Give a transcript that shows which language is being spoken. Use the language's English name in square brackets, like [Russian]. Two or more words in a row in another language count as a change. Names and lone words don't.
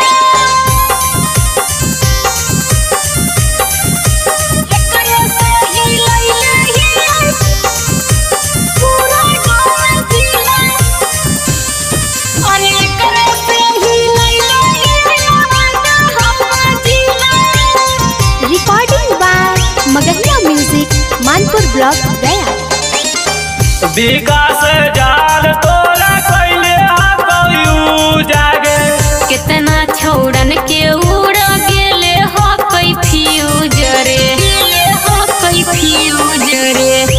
[Magahi] एकरे से ही लैले ही आई पूरा गोवा जिला। और एकरे से ही लैले ही नवादा हम जिला। [English] Recording by Magahia Music, Manpur Block, Gaya. [Magahi] विकास जाल तोरा कैले हकौ जागे। कितना छोड़न के उड़ गेले हो कोई फ्यूज रे। गेले हो कोई फ्यूज रे।